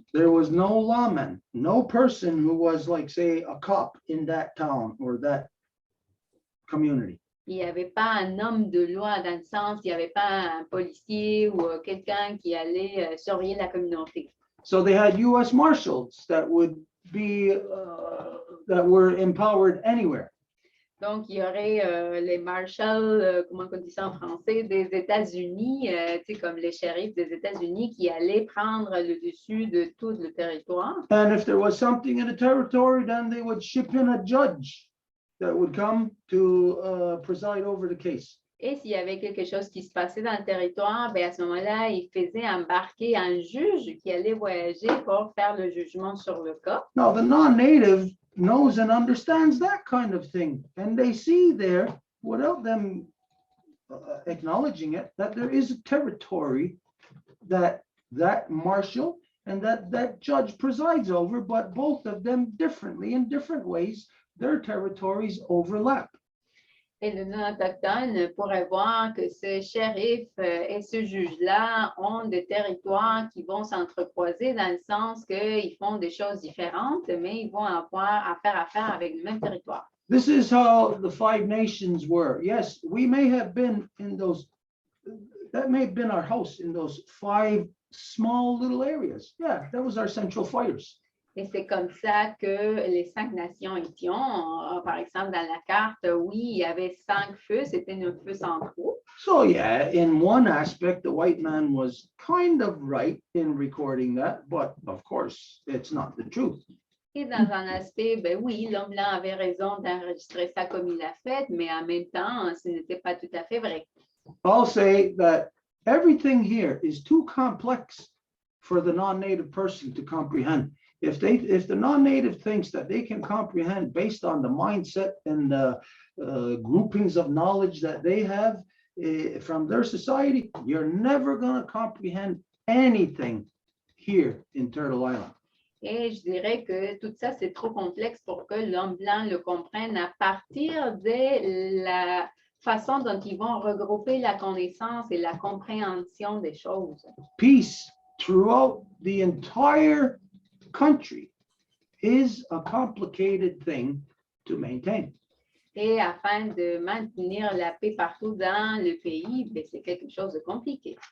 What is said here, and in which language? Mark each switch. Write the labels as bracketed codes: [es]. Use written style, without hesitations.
[en] there was no lawman, no person who was like, say, a cop in that town or that community. [fr] il n'y avait pas un homme de loi dans le sens, il n'y avait pas un policier ou quelqu'un qui allait surveiller la communauté. [en] So they had U.S. Marshals that would be, that were empowered anywhere. [fr] Donc, il y aurait les marshals, comment on dit ça en français, des États-Unis, tu sais, comme les shérifs des États-Unis qui allaient prendre le dessus de tout le territoire. [en] And if there was something in the territory, then they would ship in a judge that would come to preside over the case. [fr] Et s'il y avait quelque chose qui se passait dans le territoire, bien à ce moment-là, il faisait embarquer un juge qui allait voyager pour faire le jugement sur le cas. [en] Now, the non-native knows and understands that kind of thing. And they see there, without them acknowledging it, that there is a territory that marshal and that judge presides over, but both of them differently, in different ways, their territories overlap. [fr] Et le non-autochtone pourrait voir que ce shérif et ce juge-là ont des territoires qui vont s'entrecroiser dans le sens qu'ils font des choses différentes, mais ils vont avoir affaire avec le même territoire. [en] This is how the five nations were. Yes, we may have been in those, that may have been our house in those five small little areas. Yeah, that was our central fires. [fr] Et c'est comme ça que les 5 nations étions. Par exemple, dans la carte, oui, il y avait 5 feux, c'était nos feux centraux. [en] So yeah, in one aspect, the white man was kind of right in recording that, but of course, it's not the truth. [fr] Et dans un aspect, ben oui, l'homme blanc avait raison d'enregistrer ça comme il l'a fait, mais en même temps, ce n'était pas tout à fait vrai. [en] I'll say that everything here is too complex for the non-native person to comprehend. If the non-native thinks that they can comprehend based on the mindset and the groupings of knowledge that they have from their society, you're never going to comprehend anything here in Turtle Island. [fr] Et je dirais que tout ça, c'est trop complexe pour que l'homme blanc le comprenne à partir de la façon dont ils vont regrouper la connaissance et la compréhension des choses. [en] Peace throughout the entire country is a complicated thing to maintain. [fr] Et afin de maintenir la paix partout dans le pays, ben, c'est quelque chose de compliqué.